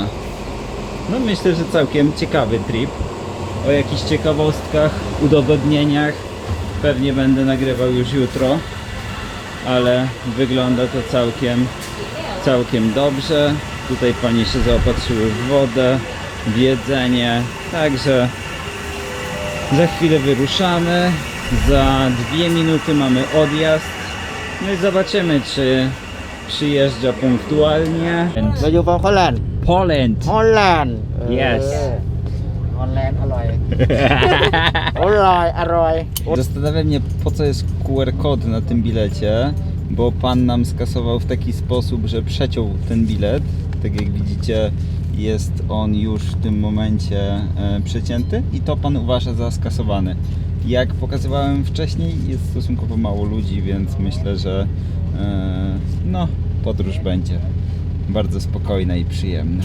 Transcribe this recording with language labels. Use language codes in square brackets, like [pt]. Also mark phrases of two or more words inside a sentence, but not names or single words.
[pl] No myślę, że całkiem ciekawy trip. O jakichś ciekawostkach, udowodnieniach pewnie będę nagrywał już jutro, ale wygląda to całkiem dobrze. Tutaj panie się zaopatrzyły w wodę, w jedzenie, także za chwilę wyruszamy. Za 2 minuty mamy odjazd. No i zobaczymy, czy przyjeżdża punktualnie. [th] เราอยู่ฝั่งฮอลแลนด์ Poland! ฮอลแลนด์ Yes ฮอลแลนด์อร่อย อร่อย [pl] Zastanawia mnie, po co jest QR kod na tym bilecie, bo pan nam skasował w taki sposób, że przeciął ten bilet. Tak jak widzicie, jest on już w tym momencie przecięty i to pan uważa za skasowany. Jak pokazywałem wcześniej, jest stosunkowo mało ludzi, więc myślę, że no, podróż będzie bardzo spokojna i przyjemna.